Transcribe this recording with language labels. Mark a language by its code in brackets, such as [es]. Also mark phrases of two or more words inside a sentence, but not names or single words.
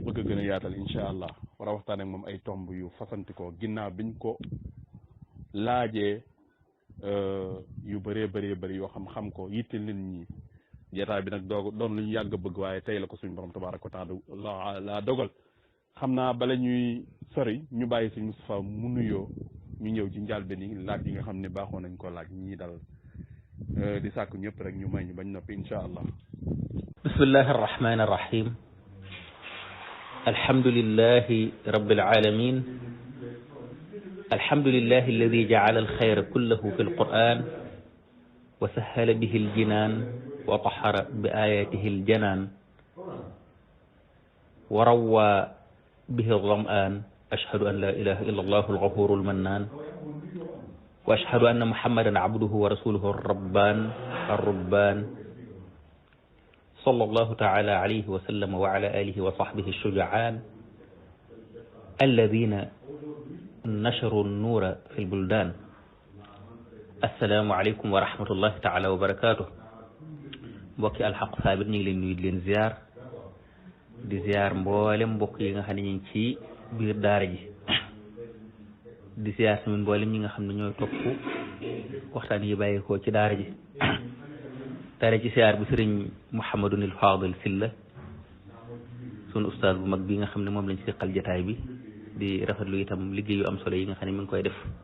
[wo] bëgg a gën a yaatal [ar] إن شاء الله [wo] war a waxtaan ak moom ay tomb yu fasanti ko ginnaaw biñ ko laajee yu bëree bëri yoo xam ko yitte nit ñi jataay bi nag doon lu ñu yàgg bëgg waaye tey la ko suñu borom [ar] تبارك وتعالى [wo] laa dogal xam naa bala ñuy sori ñu bàyyi suñ Moustapha mu nuyoo ñu ñëw ci njàlbéen yi laaj yi nga xam ne baaxoo nañ ko laaj ñii dal di sàkk ñëpp rek ñu may ñu bañ noppi [ar] إن شاء الله بسم الله الرحمن الرحيم الحمد لله رب العالمين الحمد لله الذي جعل الخير كله في القرآن وسهل به الجنان وطهر بآياته الجنان وروى به الظمآن أشهد أن لا إله إلا الله الغفور المنان و أشهد أن محمدا عبده ورسوله الربان الربان صلى الله تعالى عليه وسلم وعلى آله وصحبه الشجعان الذين نشروا النور في البلدان السلام عليكم ورحمة الله تعالى وبركاته [wo] mbokki alxaq saabit ñu ngi leen nuyu di leen ziar di ziar mboolem mbokk yi nga xam ne ñu ngi ci biir daara ji di ziar tamit mboolem ñi nga xam ne ñooy topp waxtaan yi bàyyeekoo ci daara ji daara ci ziar bi sëriñ Mouhamadunil Fadil Sylla sunu ustaaz bu mag bi nga xam ne moom lañ siqal jataay bi di rafetlu itam liggéey yu am solo yi nga xam ne mi ngi koy def